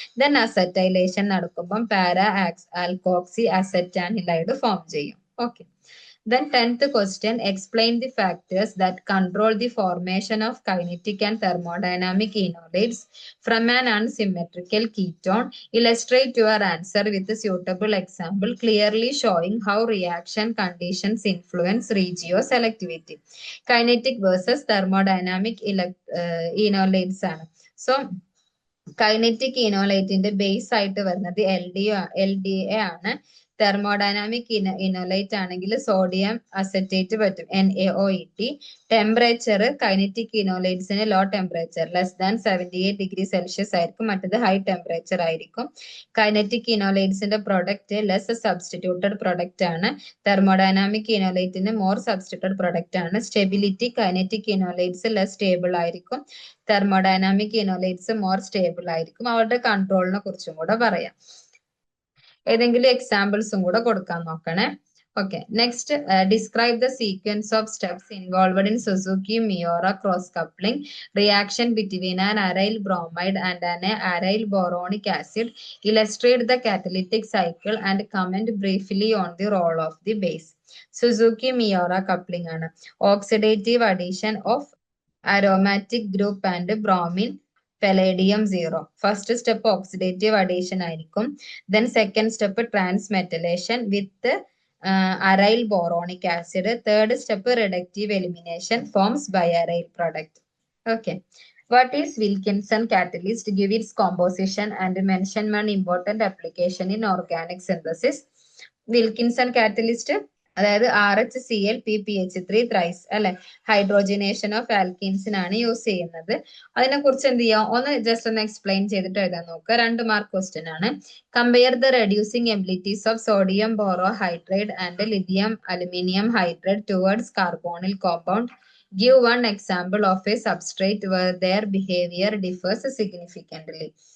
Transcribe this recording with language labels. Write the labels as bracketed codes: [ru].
[ml] Then acetylation നടക്കുമ്പോൾ para alkoxy അസറ്റാനിലൈഡ് form ചെയ്യും. Okay. [en] Then 10th question, explain the factors that control the formation of kinetic and thermodynamic enolates from an unsymmetrical ketone. Illustrate your answer with a suitable example clearly showing how reaction conditions influence regioselectivity. [ml] Kinetic versus thermodynamic enolates ആണ്. So kinetic ഇനോലൈറ്റിന്റെ base ആയിട്ട് വരുന്നത് LDA ആണ്. Thermodynamic ഇനോലൈറ്റ് ആണെങ്കിൽ sodium acetate പറ്റും, NaOET. Temperature kinetic ഇനോലൈറ്റ്സിന് low temperature <78°C ആയിരിക്കും, മറ്റത് high temperature ആയിരിക്കും. Kinetic ഇനോലൈറ്റ്സിന്റെ product less substituted product ആണ്. തെർമോഡൈനാമിക് ഇനോലൈറ്റിന് മോർ സബ്സ്റ്റിറ്റ്യൂട്ടഡ് പ്രൊഡക്റ്റ് ആണ്. സ്റ്റെബിലിറ്റി കൈനറ്റിക് ഇനോലൈറ്റ്സ് ലെസ് സ്റ്റേബിൾ ആയിരിക്കും, തെർമോഡൈനാമിക് ഇനോലൈറ്റ്സ് മോർ സ്റ്റേബിൾ ആയിരിക്കും. അവരുടെ കൺട്രോളിനെ കുറിച്ചും കൂടെ പറയാം. ഏതെങ്കിലും എക്സാമ്പിൾസും കൂടെ കൊടുക്കാൻ നോക്കണേ. [en] Okay, next describe the sequence of steps involved in Suzuki-Miura cross-coupling reaction between an aryl bromide and an aryl boronic acid. Illustrate the catalytic cycle and comment briefly on the role of the base. Suzuki-Miura coupling ആണ്. Oxidative addition of aromatic group and bromine palladium 0. First step oxidative addition ആയിരിക്കും. Then second step transmetallation with aryl boronic acid. Third step reductive elimination forms biaryl product. Okay. What is Wilkinson catalyst? Give its composition and mention one important application in organic synthesis. [ml] Wilkinson catalyst അതായത് RHCl PPH3 thrice അല്ലെ, hydrogenation of ആൽക്കീൻസിനാണ് use ചെയ്യുന്നത്. അതിനെ കുറിച്ച് എന്ത് ചെയ്യാം, just ഒന്ന് explain ചെയ്തിട്ട് എഴുതാൻ നോക്കുക. 2 മാർക്ക് ക്വസ്റ്റ്യൻ ആണ്. [en] Compare the reducing abilities of sodium borohydrate and lithium aluminium hydrate towards carbonyl compound Give one example of a substrate where their behavior differs significantly.